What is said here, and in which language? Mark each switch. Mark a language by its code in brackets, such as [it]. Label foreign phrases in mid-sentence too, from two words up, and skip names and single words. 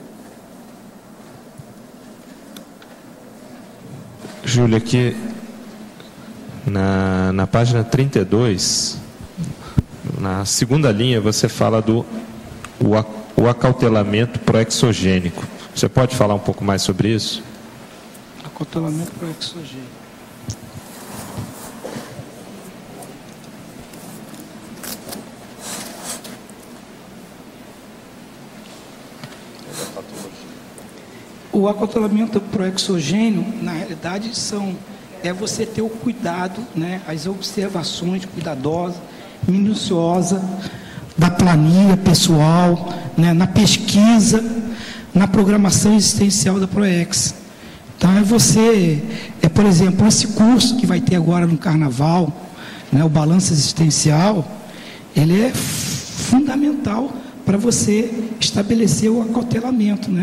[pt] Júlia, aqui na página 32, na segunda linha, você fala o acautelamento proexogênico. Você pode falar um pouco mais sobre isso? Acautelamento proexogênico. O acautelamento proexogênio, na realidade, é você ter o cuidado, né, as observações cuidadosas, minuciosas da planilha pessoal, né, na pesquisa, na programação existencial da Proex. Então, por exemplo, esse curso que vai ter agora no Carnaval, né, o Balanço Existencial, ele é fundamental para você estabelecer o acautelamento, né?